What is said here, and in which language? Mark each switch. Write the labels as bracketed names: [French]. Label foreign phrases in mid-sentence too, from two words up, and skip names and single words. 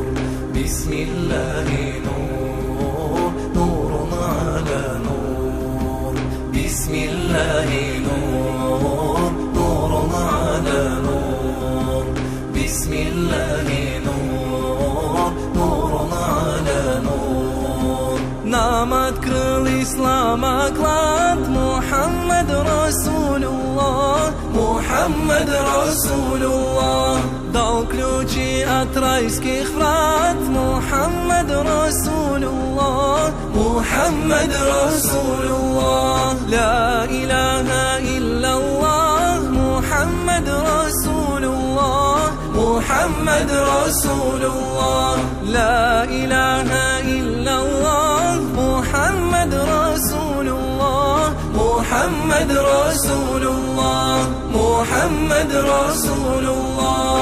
[Arabic] بسم الله نور، نور على نور. بسم الله نور، نور على نور. بسم الله نور، نور على نور. [Russian] Нам открыл ислам оклад [Arabic] محمد رسول الله, محمد رسول الله. [Russian] Дал ключи от райских врат [Arabic] محمد رسول الله, محمد رسول الله. لا إله إلا الله محمد رسول الله، محمد رسول الله. لا إله إلا الله محمد رسول الله، محمد رسول الله، محمد رسول الله.